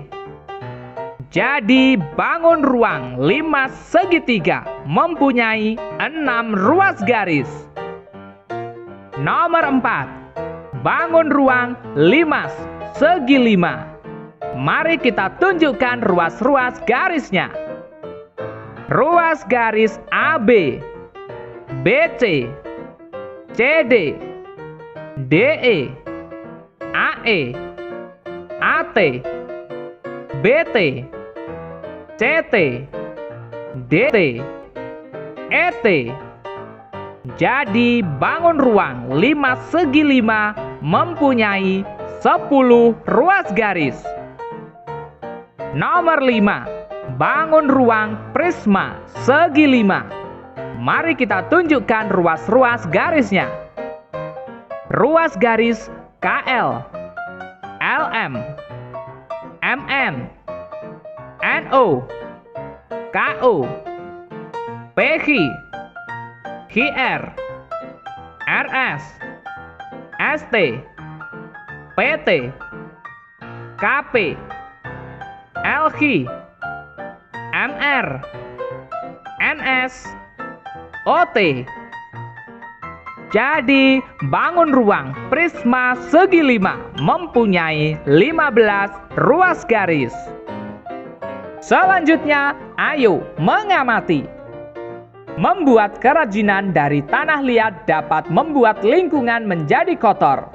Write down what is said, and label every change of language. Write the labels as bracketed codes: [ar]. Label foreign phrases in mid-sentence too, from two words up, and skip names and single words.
[id] Jadi bangun ruang 5 segi 3 mempunyai 6 ruas garis. Nomor 4, bangun ruang 5 segi 5. Mari kita tunjukkan ruas-ruas garisnya. Ruas garis AB, BC, CD, DE, AE, AT, BT, CT, DT, ET. Jadi bangun ruang 5 segi 5 mempunyai 10 ruas garis. Nomor 5, bangun ruang prisma segi 5. Mari kita tunjukkan ruas-ruas garisnya. Ruas garis KL, LM, MN, NO, KO, PH, HR, RS, ST, PT, KP, LH, MR, NS, OT. Jadi, bangun ruang prisma segi 5 mempunyai 15 ruas garis. Selanjutnya, ayo mengamati. Membuat kerajinan dari tanah liat dapat membuat lingkungan menjadi kotor.